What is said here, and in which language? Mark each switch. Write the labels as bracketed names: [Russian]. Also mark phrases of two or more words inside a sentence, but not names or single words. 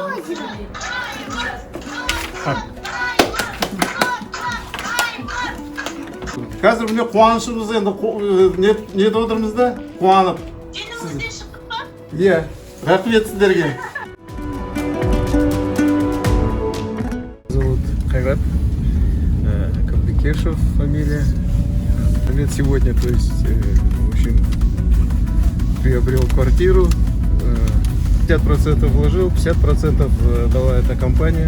[Kazakh] Қазір міне қуанышымыз енді не етіп отырмыз да, қуанып. Иә, рахмет сіздерге. [Russian] Зовут Хайрат, Кабдыкешев фамилия. Лет сегодня, то есть, в общем, приобрел квартиру, 50% вложил, 50% дала эта компания.